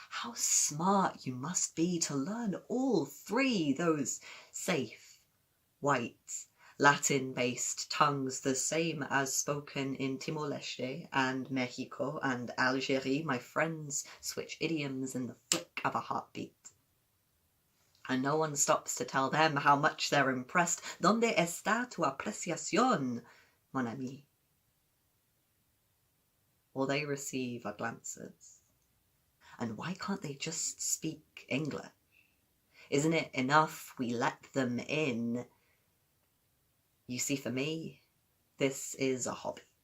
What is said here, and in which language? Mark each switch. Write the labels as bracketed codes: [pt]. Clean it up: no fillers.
[en] How smart you must be to learn all three, those safe, white, Latin-based tongues, the same as spoken in Timor-Leste and Mexico and Algeria. My friends switch idioms in the flick of a heartbeat. And no one stops to tell them how much they're impressed. [es] ¿Dónde está tu apreciación, [fr] mon ami? [en] All they receive are glances. And why can't they just speak English? Isn't it enough we let them in? You see, for me, this is a hobby.